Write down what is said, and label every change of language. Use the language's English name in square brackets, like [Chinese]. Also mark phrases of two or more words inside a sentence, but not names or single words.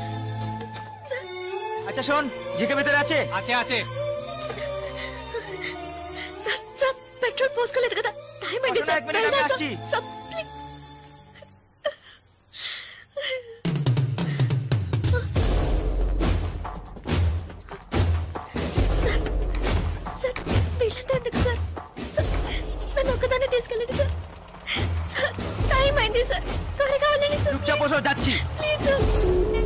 [Bangla] আচ্ছা শোন, জিকে ভিতরে আছে? আছে আছে। [Telugu] సార్ సార్ పెట్రోల్ పోసుకోలేదు కదా, టైం అయింది సార్, [Bangla] আমি আসছি। [Telugu] సార్ ప్లీజ్। సార్ వీళ్ళంతా ఎందుకు సార్? నన్ను ఒక్కదాన్ని తీసుకెళ్ళండి సార్, సార్ టైం అయింది సార్, త్వరగా వెళ్ళండి సార్, [Bangla] চুপচাপ বসো, যাচ্ছি। [Telugu] ప్లీజ్ సార్।